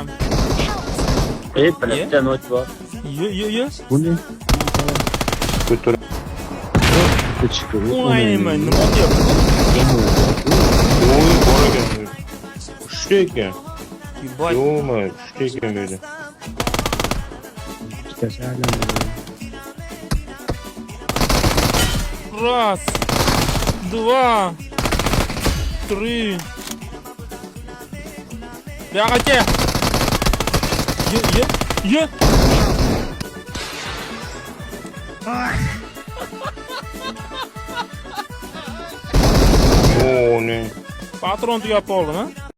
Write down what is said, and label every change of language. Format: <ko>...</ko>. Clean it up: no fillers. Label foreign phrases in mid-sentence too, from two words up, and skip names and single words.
<uz>Biletcha not bor. Yo. Bu ne? Ko'tar. Chiqib. O'ynayman, nima deyapti? Oy, bor ekan. Kuchli ekan. Voy. Yo'qmi, kuchli ekan dedi.</uz> <ru>Раз, два, три. Бягайте. Ye.</ru> <uz>O ne? Patron tugab qoldimi?</uz>